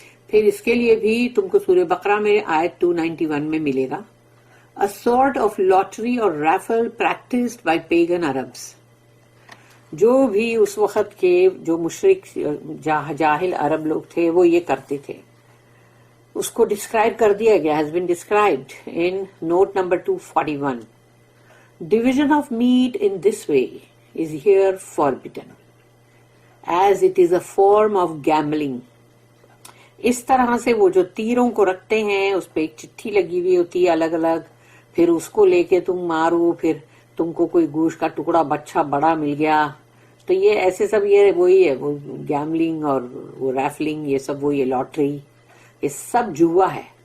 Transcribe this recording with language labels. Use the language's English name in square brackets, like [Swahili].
[Urdu] پھر اس کے لیے بھی تم کو سورہ بقرہ میں آیت 291 میں ملے گا، [English] a sort of lottery or raffle practiced by pagan Arabs. [Urdu] جو بھی اس وقت کے جو مشرک جاہل عرب لوگ تھے وہ یہ کرتے تھے. اس کو ڈسکرائب کر دیا گیا، [English] has been described in note number 241. Division of meat in this way is here forbidden, as it is a form of gambling. [Urdu] اس طرح سے وہ جو تیروں کو رکھتے ہیں اس پہ ایک چٹھی لگی ہوئی ہوتی ہے الگ الگ، پھر اس کو لے کے تم مارو، پھر تم کو کوئی گوشت کا ٹکڑا بچہ بڑا مل گیا، تو یہ ایسے سب یہ وہی ہے، وہ گیملنگ اور وہ ریفلنگ، یہ سب وہی ہے، لاٹری، یہ سب جوا ہے.